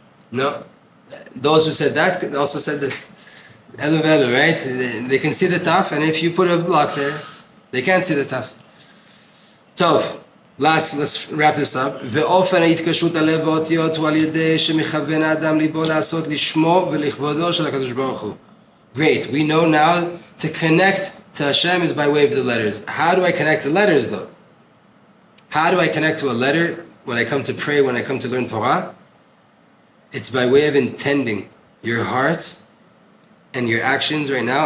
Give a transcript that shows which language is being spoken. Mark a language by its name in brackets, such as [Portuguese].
[English] No. Those who said that also said this. Elu velu, right? They can see the taf, and if you put a block there, they can't see the taf. Tov. Let's wrap this up. [Hebrew] ואופן ההתקשרות הלב באותיות הוא על ידי שמכוון האדם ליבו לעשות לשמו ולכבודו של הקדוש ברוך הוא. [English] Great. We know now to connect to Hashem is by way of the letters. How do I connect to letters though? How do I connect to a letter when I come to pray, when I come to learn Torah? It's by way of intending your heart and your actions right now.